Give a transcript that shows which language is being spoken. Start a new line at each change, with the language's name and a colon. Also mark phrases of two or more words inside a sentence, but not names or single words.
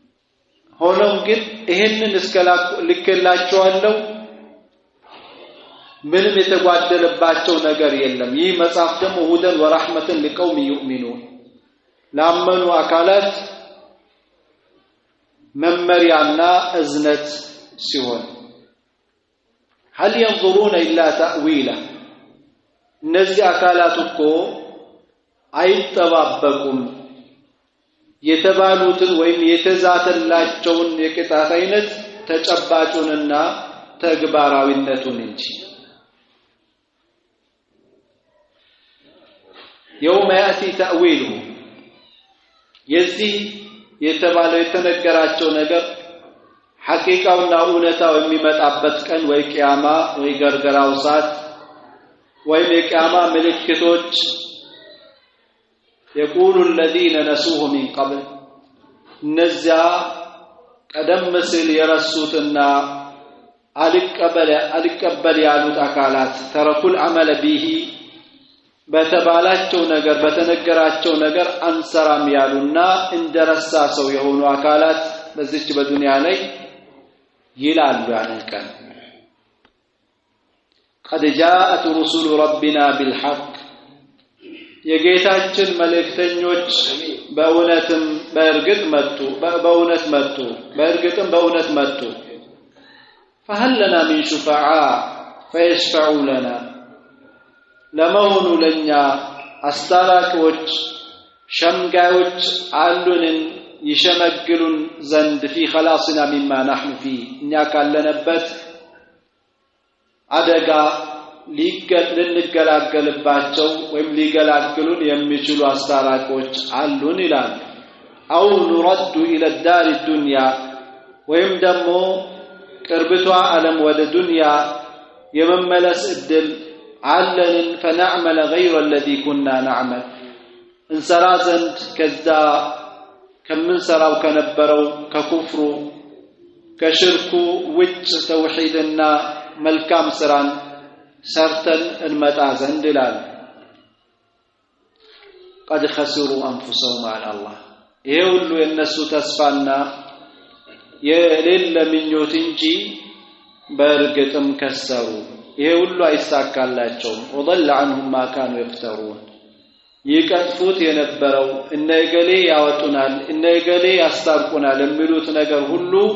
Amharic: ሆኖም ግን ይሄንን እስከላልከላቸዋለሁ ምንም የተጓደለባቸው ነገር የለም ይህ መጽሐፍ ደግሞ
Arabic: هدى ورحمة لقوم يؤمنون
Amharic: ላመኑ አካላት መመሪያና እዝነት ሲሆን
Arabic: هل ينظرون الا تاويله
Amharic: እነዚህ አካላት እኮ አይተባበቁም የተባሉትን ወይም የተዛተላቸውን የቅጣት አይነት ተጨባጩንና ተግባራዊነቱን እንጂ
Arabic: يوم ياتي تاويله
Amharic: የዚህ የተባለው የተነገራቸው ነገር ሐቂቃውና እውነታው የሚመጣበት ቀን ወይ ቂያማ ወይ ገርገራው ሰዓት ወይ የቂያማ ምልክቶች
Arabic: يقول الذين نسوه من قبل
Amharic: ነዚያ ቀደም ሲል የረሱትና አልቀበል ያሉት አካላት
Arabic: تركوا العمل به
Amharic: በተባላቸው ነገር በተነገራቸው ነገር አንሰራም ያሉና እንደረሳ ሰው የሆኑ አካላት በዚች በዱንያ ላይ ይላሉ ያንን ቀን
Arabic: قد جاءت رسل ربنا بالحق
Amharic: የጌታችን መልእክተኞች በእውነትም በእርግጥ
Arabic: መጡ فهل لنا من شفعاء فيشفعوا لنا
Amharic: ለመሆኑ ለኛ አስታራቂዎች ሸምጋዮች አሉንን ይሸመግሉን ዘንድ
Arabic: في خلاصنا مما نحن فيه
Amharic: እኛ ካለንበት አደጋ ልንገላገልባቸው ወይም ሊገላግሉን የሚችሉ አስታራቂዎች አሉን ይላል
Arabic: أو نرد الى الدار
Amharic: الدنيا ወይም ደግሞ ቅርብቷ ዓለም ወደ ዱንያ የመመለስ እድል አለን
Arabic: فنعمل غير الذي كنا نعمل
Amharic: እንሰራ ዘንድ ከዛ ከምንሰራው ከነበረው ከኩፍሩ ከሽርኩ ውጭ ተውሂድና መልካም ስራን ሰርተን እንመጣ ዘንድ ይላል
Arabic: قد خسروا انفسهم على الله
Amharic: ይሄ ሁሉ የነሱ ተስፋና የሌለ ምኞት እንጂ በእርግጥም ከሰሩ ይሄ ሁሉ አይሳካላቸውም
Arabic: وضل عنهم ما كانوا يفترون
Amharic: ይቀጥፉት የነበረው እነገሌ ያወጡናል እነገሌ ያስታርቁናል የሚሉት ነገር ሁሉ